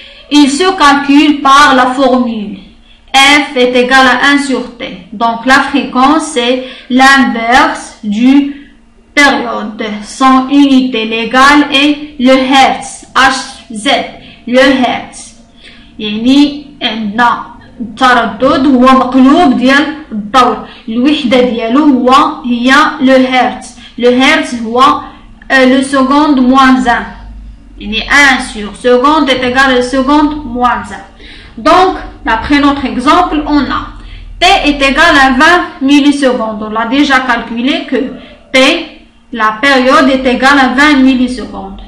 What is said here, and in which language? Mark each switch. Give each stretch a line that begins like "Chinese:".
French: Il se calcule par la formule F est égal à 1 sur T. Donc la fréquence c'est l'inverse du période. Son unité légale est le Hertz, Hz, le Hertz.
Arabic: يعني عندنا التردد هو مقلوب ديال الدور. الوحدة ديالو هي le Hertz.
French: Le Hertz هو le seconde moins 1. يعني 1 sur seconde est égal à seconde moins 1. Donc, d'après notre exemple, on a T est égal à 20 millisecondes. On l'a déjà calculé que T, la période est égale à 20 millisecondes.